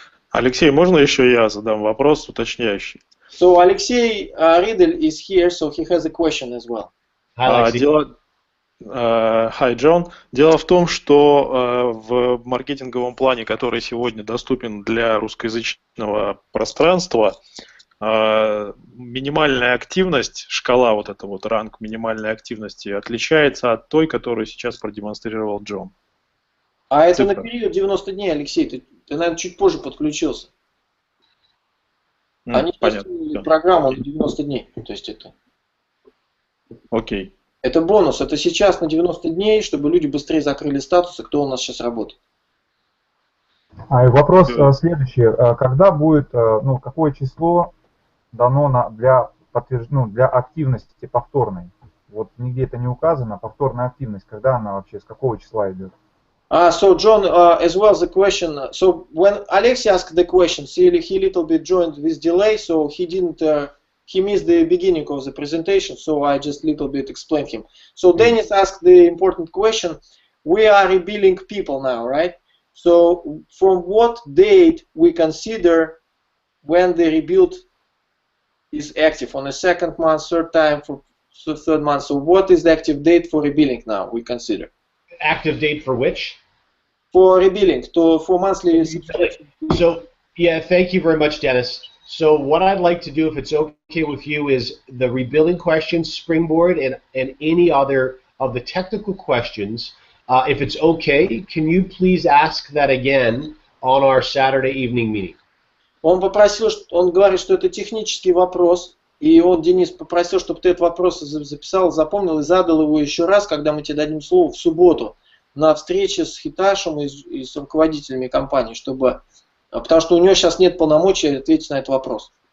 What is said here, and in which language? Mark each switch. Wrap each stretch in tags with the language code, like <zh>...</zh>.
<ru>Алексей, можно еще я задам вопрос уточняющий?</ru> <en>So Alexei Riedel is here, so he has a question as well. Hi, John.</en> <ru>Дело в том, что в маркетинговом плане, который сегодня доступен для русскоязычного пространства, минимальная активность, шкала вот эта вот, ранг минимальной активности отличается от той, которую сейчас продемонстрировал Джон. А это на период 90 дней, Алексей. Ты, наверное, чуть позже подключился. Ну, Они понятно. тестировали программу на 90 дней. То есть это... Окей. Это бонус. Это сейчас на 90 дней, чтобы люди быстрее закрыли статусы, кто у нас сейчас работает. И вопрос следующий. Когда будет, ну, какое число дано для активности повторной? Вот нигде это не указано. Повторная активность, когда она вообще, с какого числа идет?</ru> <en>So John, as well the question. So when Alexei asked the question, he little bit joined with delay, so he didn't. He missed the beginning of the presentation, so I just little bit explained him. So Dennis asked the important question. We are rebilling people now, right? So from what date we consider when the rebuild is active? On the second month, third time, for third month. So what is the active date for rebilling now? We consider. Active date for which? For rebilling, for monthly subscription. So, yeah, thank you very much, Dennis. So what I'd like to do, if it's okay with you, is the rebilling questions, springboard, and any other of the technical questions. If it's okay, can you please ask that again on our Saturday evening meeting?</en> <ru>Он попросил, он говорит, что это технический вопрос, и он, Денис, попросил, чтобы ты этот вопрос записал, запомнил и задал его еще раз, когда мы тебе дадим слово в субботу на встрече с Хиташем и с руководителями компании, чтобы, потому что у него сейчас нет полномочий ответить на этот вопрос.</ru>